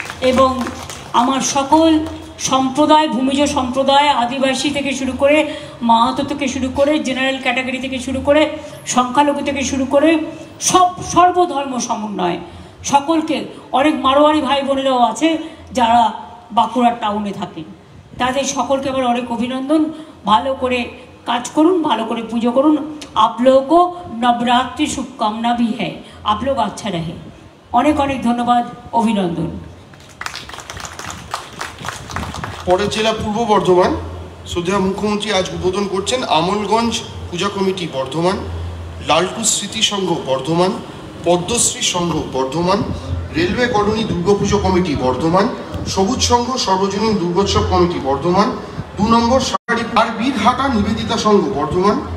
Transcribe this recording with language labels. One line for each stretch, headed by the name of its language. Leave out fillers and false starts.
Bangla: এবং আমার সকল সম্প্রদায়, ভূমিজ সম্প্রদায়, আদিবাসী থেকে শুরু করে, মাহাতো থেকে শুরু করে, জেনারেল ক্যাটাগরি থেকে শুরু করে, সংখ্যালঘু থেকে শুরু করে সর্বধর্ম সমন্বয় সকলকে, অনেক মারোয়ারি ভাই বোনেরাও আছে যারা বাঁকুড়া টাউনে থাকেন, তাদের সকলকে আবার অনেক অভিনন্দন। ভালো করে কাজ করুন, ভালো করে পুজো করুন।
Hindi: आप लोगों को नवरात्रि शुभकामना भी है, आप लोग अच्छा रहे।
Bangla: অনেক অনেক ধন্যবাদ, অভিনন্দন। পরের জেলা পূর্ব বর্ধমান, শ্রদ্ধেয় মুখ্যমন্ত্রী আজ উদ্বোধন করছেন আমলগঞ্জ পূজা কমিটি বর্ধমান, লালটু স্মৃতি সংঘ বর্ধমান, পদ্মশ্রী সংঘ Bardhaman, railway colony Durga Puja committee Bardhaman, সবুজ সংঘ সর্বজনীন দুর্গোৎসব কমিটি বর্ধমান, 2 নম্বর শাড়ি আর বীরহাটা নিবেদিতা সংঘ বর্ধমান,